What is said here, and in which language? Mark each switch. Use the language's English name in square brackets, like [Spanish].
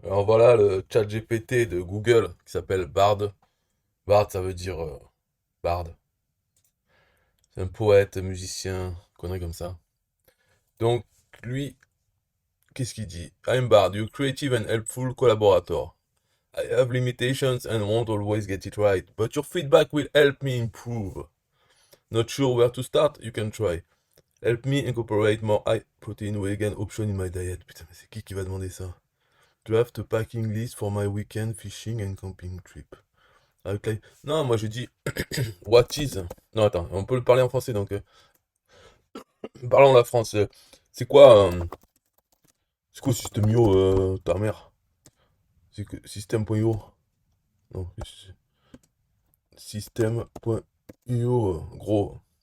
[French] Alors voilà le chat GPT de Google qui s'appelle Bard. Bard, ça veut dire barde. C'est un poète, musicien, connerie comme ça. Donc, lui, qu'est-ce qu'il dit? [English] I'm Bard, your creative and helpful collaborator. I have limitations and won't always get it right, but your feedback will help me improve. Not sure where to start? You can try. Help me incorporate more high protein vegan option in my diet. [French] Putain, mais c'est qui va demander ça? [English] Draft a packing list for my weekend fishing and camping trip. [French] Non, moi je dis [English] what is. [French] Non, attends, on peut le parler en français donc. Parlons la France. C'est quoi System.io, ta mère? C'est que System.io? Non, System.io, gros.